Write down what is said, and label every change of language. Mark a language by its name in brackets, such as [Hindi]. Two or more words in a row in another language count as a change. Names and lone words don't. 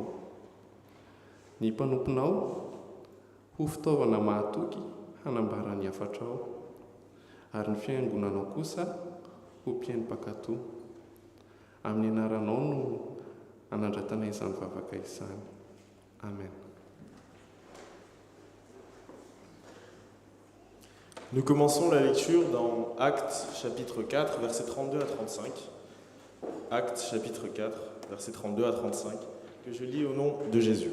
[Malagasy] Ny mpanomponao ho fitaovana mahatoky hanambara ny hafatrao ary ny fiangonanao kosa ho mpiaino-pakatò. Amin'ny anaranao no anandratana izany vavaka izany. Amen. [French] Nous commençons la lecture dans Actes chapitre 4 versets 32 à 35. Actes chapitre 4 versets 32 à 35 que je lis au nom de Jésus.